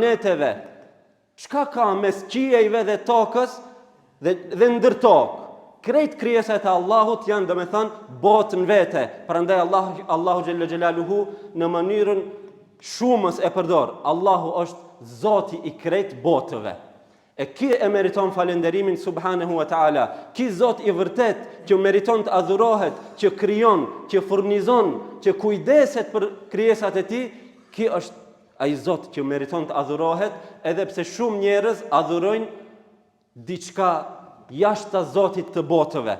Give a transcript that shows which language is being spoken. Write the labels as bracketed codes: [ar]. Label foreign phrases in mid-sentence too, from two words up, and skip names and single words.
[sq] Çka ka mes qiejve dhe tokës dhe ndër tokë. Krejt krijesat e Allahut janë domethënë botën vete. Prandaj Allahu [ar] جل جلاله [sq] në mënyrën shumës e përdor. Allahu është Zoti i krejt botëve. E ki e meriton falenderimin [ar] سبحانه وتعالى. [sq] Ki Zot i vërtet që meriton të adhurohet, që krijon, që furnizon, që kujdeset për krijesat e tij, ki është ai Zot që meriton të adhurohet, edhe pse shumë njerëz adhurojnë diçka jashtë Zotit të botëve.